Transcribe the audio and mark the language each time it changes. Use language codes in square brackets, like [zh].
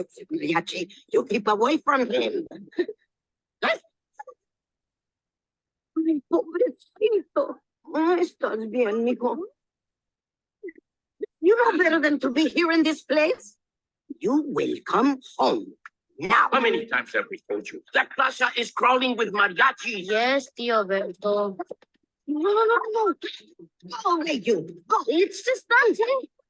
[en] Mariachi, you keep away from him. [es] Ay, pobrecito. ¿Cómo estás bien, mijo? [en] You know better than to be here in this place. You will come home now. How many times have we told you? That plaza is crawling with mariachis. Yes, Tio Berto. No. Go away, you. Go. It's just Dante.